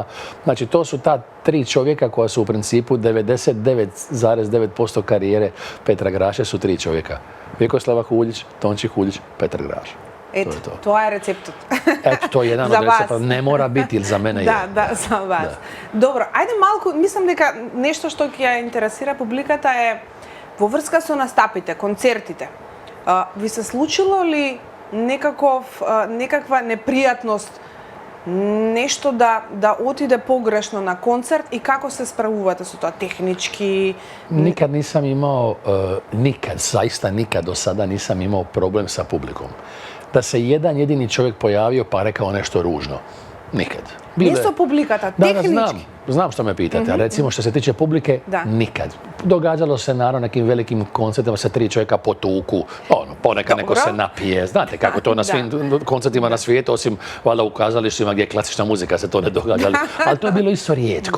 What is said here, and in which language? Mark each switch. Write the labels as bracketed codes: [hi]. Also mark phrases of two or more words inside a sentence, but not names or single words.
[hr] Znači to su ta tri čovjeka koja su u principu 99,9% karijere Petra Graše su tri čovjeka. Vjekoslava Huljić, Tonči Huljić, Petar Graš. Eto, to je receptut. Eto, to je jedan od recepta. Ne mora biti, ili za mene je. Da, za vas. Dobro, ajde [mk] малку, мислам дека нешто што ќе интересира публиката е во врска со настапите, концертите. Ви се случило ли некаква непријатност, нешто да отиде погрешно на концерт и како се справувате со тоа технички? [hr] Nikad nisam imao, zaista nikad do sada nisam imao problem sa publikom. Da se jedan jedini čovjek pojavio pa rekao nešto ružno. Nikad. [mk] Не со публиката, технички. [hr] Znam što me pitate, a recimo što se tiče publike, nikad. Događalo se naravno nekim velikim koncertima se tri čovjeka potuku, ponekad neko se napije, znate kako to na svim koncertima na svijetu, osim valjda u kazalištima gdje je klasična muzika se to ne događa, ali to je bilo isto rijetko.